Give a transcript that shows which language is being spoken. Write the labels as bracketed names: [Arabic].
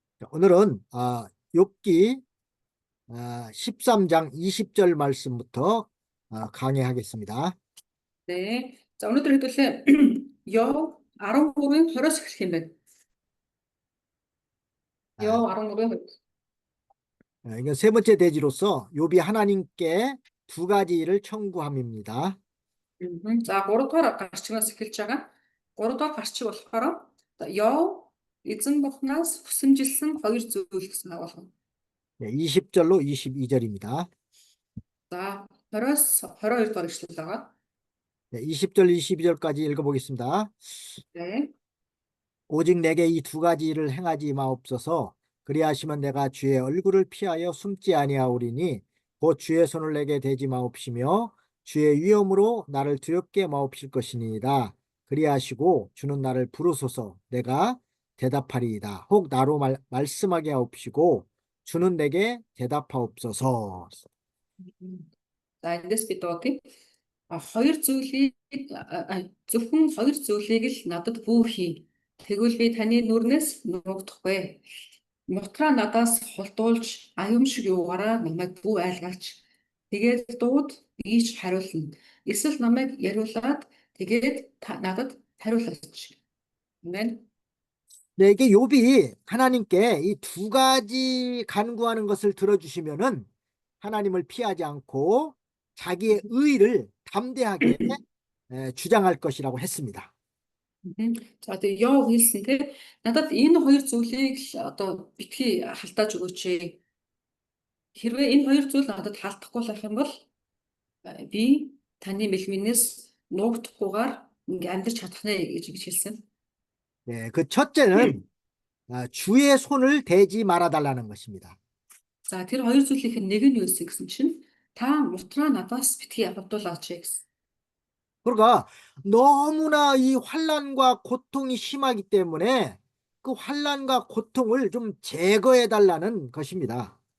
[Korean] 오늘은 욥기 13장 20절 말씀부터 강의하겠습니다. 네. 자, 오늘도 해둘래 여 [Mongolian] 13-ийн 20-оос эхлэх юм байна. [Korean] 여 아, [Mongolian] 13-ийн 20. [Korean] 이건 세 번째 대지로서 욥이 하나님께 두 가지를 청구함입니다. [Mongolian] За 3-р гарчигнаас эхэлж байгаа. 3-р гарчиг болохоор 여 эзэн бурхнаас хүсэмжилсэн хоёр зүйл гэсэн агуулга. [Korean] 20절로 22절입니다. [Mongolian] За 20-оос 22-р ишлэл байгаа. [Korean] 20절, 22절까지 읽어보겠습니다. 네. 오직 내게 이 두 가지를 행하지 마옵소서. 그리하시면 내가 주의 얼굴을 피하여 숨지 아니하오리니 곧 주의 손을 내게 대지 마옵시며 주의 위엄으로 나를 두렵게 마옵실 것이니이다. 그리하시고 주는 나를 부르소서. 내가 대답하리이다. 혹 나로 말씀하게 하옵시고 주는 내게 대답하옵소서. [Mongolian] За эндээс бид одоо хоёр зүйлийг зөвхөн хоёр зүйлийг л надад бүү хий. Тэгвэл би таны нүрнээс нуугдахгүй. Мутраа надаас холдуулж аюумшиг юугаараа намайг бүү айлгаач. Тэгээд дууд ийж хариулна. Эсвэл намайг яриулаад тэгээд надад хариулаач. Амен. [Korean] 네, 이게 욥이 하나님께 이 두 가지 간구하는 것을 들어주시면은 하나님을 피하지 않고 자기의 의의를 담대하게 주장할 것이라고 했습니다. [Mongolian] За тэгээ яв хэлсэн те надад энэ хоёр зүйлийг л одоо битгий халтааж өгөөч. Хэрвээ энэ хоёр зүйл надад хаалтахгүй байх юм бол би таны мэлминээс нуугдахгүйгээр ингээ амьдрч чадах нэ гэж хэлсэн. [Korean] 네, 그 첫째는 주의 손을 대지 말아달라는 것입니다. [Mongolian] За тэр хоёр зүйлийнх нь нэг нь юу гэсэн чинь та мутраа надаас битгий авдуулаач гэсэн. [Korean] 그러니까 너무나 이 환난과 고통이 심하기 때문에 그 환난과 고통을 좀 제거해 달라는 것입니다.